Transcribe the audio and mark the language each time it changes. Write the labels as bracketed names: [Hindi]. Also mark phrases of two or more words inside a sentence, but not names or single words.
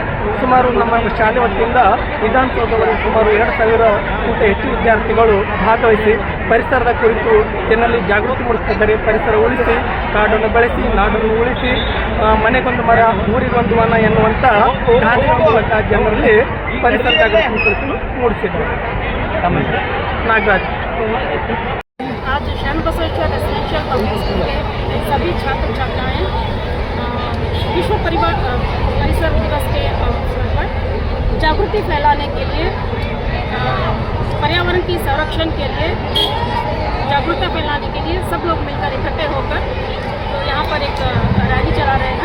[Kannada] ಸುಮಾರು ನಮ್ಮ ಶಾಲೆ ವತಿಯಿಂದ ವಿಧಾನಸೌಧದಲ್ಲಿ ಸುಮಾರು 2000ಕ್ಕಿಂತ ಹೆಚ್ಚು ವಿದ್ಯಾರ್ಥಿಗಳು ಭಾಗವಹಿಸಿ ಪರಿಸರದ ಕುರಿತು ಜನರಲ್ಲಿ ಜಾಗೃತಿ ಮೂಡಿಸುತ್ತಿದ್ದಾರೆ. ಪರಿಸರ ಉಳಿಸಿ, ಕಾಡನ್ನು ಬೆಳೆಸಿ, ನಾಡನ್ನು ಉಳಿಸಿ, ಮನೆಗೊಂದು ಮರ ಊರಿಗೊಂದು ವನ ಎನ್ನುವಂಥ ಗಾದೆಯ ಮೂಲಕ ಜನರಲ್ಲಿ ಪರಿಸರ ಜಾಗೃತಿ ಮೂಡಿಸಿದ್ದಾರೆ. [Hindi] नागराज आज शरणबसवेश्वर रेसिडेंशियल पब्लिक स्कूल के सभी छात्र छात्राएं विश्व परिसर दिवस के अवसर पर जागृति फैलाने के लिए, पर्यावरण की संरक्षण के लिए जागरूकता फैलाने के लिए सब लोग मिलकर इकट्ठे होकर तो यहाँ पर एक रैली चला रहे हैं.